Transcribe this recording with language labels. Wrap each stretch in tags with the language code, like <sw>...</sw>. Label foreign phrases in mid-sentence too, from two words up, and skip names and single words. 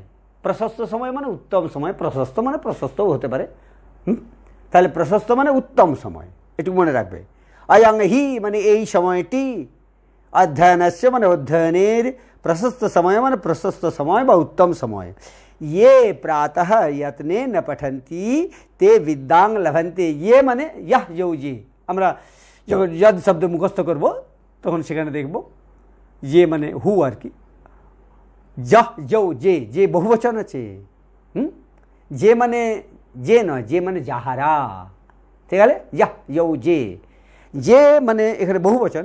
<bn>প্রশস্ত সময় মানে উত্তম সময়, প্রশস্ত মানে প্রশস্তও হতে পারে। তাহলে প্রশস্ত মানে উত্তম সময়, একটু মনে রাখবে।</bn> <sa>অয়ং হি</sa> <bn>মানে এই সময়টি, অধ্যয়নস্য মানে অধ্যয়নের, প্রশস্ত সময় মানে প্রশস্ত সময় বা উত্তম সময়।</bn> <sa>ये प्रातः यत्ने न पठन्ति ते विद्यां लभन्ते।</sa> <bn>ये মানে</bn> <sa>यह यौ যে,</sa> <bn>আমরা যখন যদ শব্দ মুখস্থ করব তখন সেখানে দেখব যে মানে হু আর কি,</bn> <sa>যহ যৌ যে,</sa> <bn>যে বহুবচন আছে। যে মানে যে নয়, যে মানে যাহারা। ঠিক আছে,</bn> <sa>यह यौ যে,</sa> <bn>যে মানে এখানে বহুবচন।</bn>